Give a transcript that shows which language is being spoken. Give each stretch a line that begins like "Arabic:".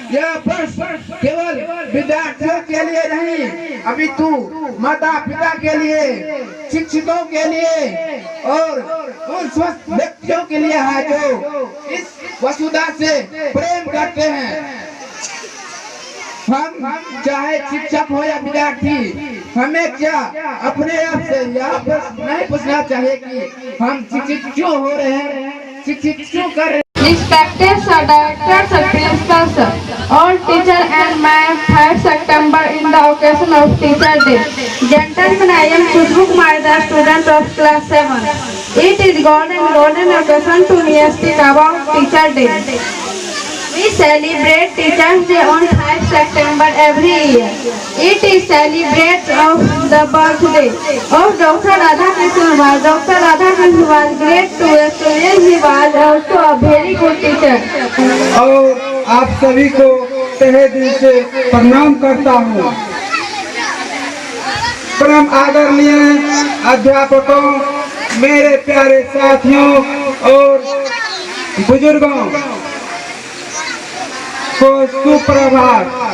Hindi: यह प्रश्न केवल विद्यार्थियों के लिए नहीं, अपितु माता पिता के लिए, शिक्षकों के लिए और उन स्वस्थ व्यक्तियों के लिए है जो इस वसुधा से प्रेम करते हैं। हम चाहे शिक्षक हो या विद्यार्थी, हमें क्या अपने आप से यह प्रश्न नहीं पूछना चाहिए कि हम शिक्षित क्यों हो रहे हैं, शिक्षित क्यों कर रहे हैं?
English: Respected sir, directors and principals, sir, all teacher and my 3rd September in the occasion of Teacher Day. Gentlemen, I am Khushbu Kumar, the student of class 7. It is golden occasion to me speak about Teacher Day. We celebrate Teachers Day on 5 September every year. It is celebrate of the birthday of Dr. Radhakrishnan was. Dr. Radhakrishnan was great to experience. He was also a very good teacher.
Hindi: और आप सभी को तहे दिल से प्रणाम करता हूँ। परम आदरणीय अध्यापकों, मेरे प्यारे साथियों और बुजुर्गों को सुप्रभात।